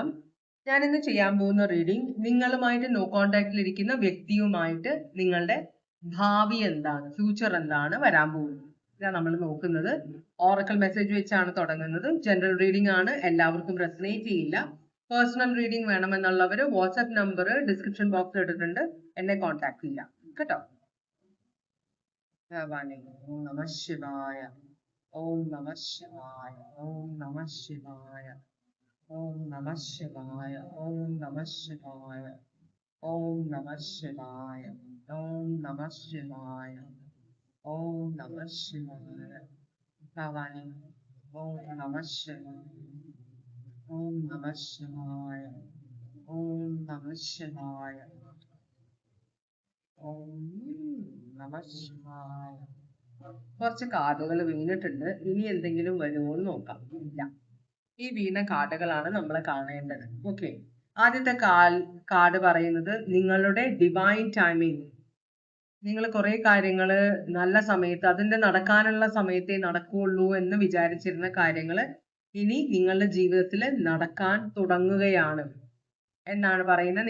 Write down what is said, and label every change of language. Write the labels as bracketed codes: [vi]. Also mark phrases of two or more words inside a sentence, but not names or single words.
[ml] ഞാൻ ഇന്ന് ചെയ്യാൻ പോകുന്ന റീഡിംഗ് നിങ്ങളുമായിട്ട് [en] no contact [ml] ഇരിക്കുന്ന വ്യക്തിയുമായിട്ട് നിങ്ങളുടെ ഭാവി എന്താണ്, ഫ്യൂച്ചർ എന്താണ് വരാൻ പോകുന്നത്, ഇതാണ് നമ്മൾ നോക്കുന്നത്. [en] oracle message [ml] വെച്ചാണ് തുടങ്ങുന്നത്. [en] general reading [ml] ആണ്, എല്ലാവർക്കും റെസനേറ്റ് ചെയ്യില്ല. [en] personal reading [ml] വേണമെന്നുള്ളവർ [en] WhatsApp number description box [ml] ഇട്ടിട്ടുണ്ട്, എന്നെ കോൺടാക്ട് ചെയ്യാം കേട്ടോ. [sa] नम शिवाय. ओम् नमः शिवाय, ओम् नमः शिवाय, ओम् नमः शिवाय, ओम् नमः शिवाय, ओम् नमः शिवाय, ओम् नमः शिवाय, ओम् नमः शिवाय, भवानी, ओम् नमः शिवाय, ओम् नमः शिवाय, ओम् नमः शिवाय, ओम् नमः शिवाय. [ml] കുറച്ച് കാർഡുകൾ വീണിട്ടുണ്ട്. ഇനി എന്തെങ്കിലും വരുമോ എന്ന് നോക്കാം. ഇല്ല, ഈ വീണ കാർഡുകളാണ് നമ്മൾ കാണേണ്ടത്. ഓക്കെ, ആദ്യത്തെ കാർഡ് പറയുന്നത് നിങ്ങളുടെ [en] divine timing. [ml] നിങ്ങൾ കുറെ കാര്യങ്ങൾ നല്ല സമയത്ത്, അതിന്റെ നടക്കാനുള്ള സമയത്തേ നടക്കുകയുള്ളൂ എന്ന് വിചാരിച്ചിരുന്ന കാര്യങ്ങൾ ഇനി നിങ്ങളുടെ ജീവിതത്തിൽ നടക്കാൻ തുടങ്ങുകയാണ് എന്നാണ് പറയുന്നത്.